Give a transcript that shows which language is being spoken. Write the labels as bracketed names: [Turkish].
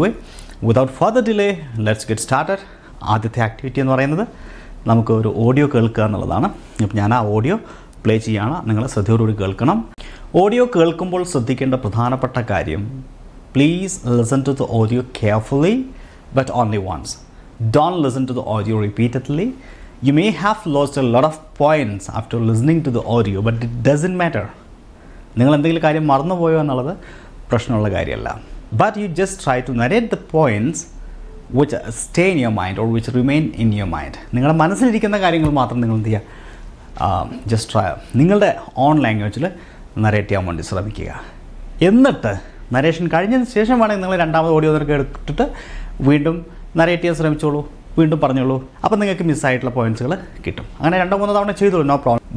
[English] Anyway, without further delay let's get started. [Malayalam] ആദ്യത്തെ activity എന്ന് പറയുന്നത് നമുക്ക് ഒരു ഓഡിയോ കേൾക്കുക എന്നുള്ളതാണ്. അപ്പോൾ ഞാൻ ആ ഓഡിയോ പ്ലേ ചെയ്യുകയാണ്, നിങ്ങൾ ശ്രദ്ധയോടുകൂടി കേൾക്കണം. ഓഡിയോ കേൾക്കുമ്പോൾ ശ്രദ്ധിക്കേണ്ട പ്രധാനപ്പെട്ട കാര്യം, [English] Please listen to the audio carefully but only once. Don't listen to the audio repeatedly. You may have lost a lot of points after listening to the audio, but it doesn't matter. [Malayalam] നിങ്ങൾ എന്തെങ്കിലും കാര്യം മറന്നുപോയോ എന്നുള്ളത് പ്രശ്നമുള്ള കാര്യമല്ല. [English] But you just try to narrate the points which stay in your mind or which remain in your mind. [Malayalam] നിങ്ങളുടെ മനസ്സിലിരിക്കുന്ന കാര്യങ്ങൾ മാത്രം നിങ്ങൾ എന്ത് ചെയ്യുക, ജസ്റ്റ് ട്രൈ നിങ്ങളുടെ ഓൺ ലാംഗ്വേജിൽ നരേറ്റ് ചെയ്യാൻ വേണ്ടി ശ്രമിക്കുക. എന്നിട്ട് നരേഷൻ കഴിഞ്ഞതിന് ശേഷം വേണമെങ്കിൽ നിങ്ങൾ രണ്ടാമത് ഓഡിയോ നിനക്ക് എടുത്തിട്ട് വീണ്ടും നരേറ്റ് ചെയ്യാൻ ശ്രമിച്ചോളൂ, വീണ്ടും പറഞ്ഞോളൂ. അപ്പോൾ നിങ്ങൾക്ക് മിസ്സായിട്ടുള്ള പോയിൻറ്റ്സുകൾ കിട്ടും. അങ്ങനെ 2-3 തവണ ചെയ്തോളൂ, നോ പ്രോബ്ലം.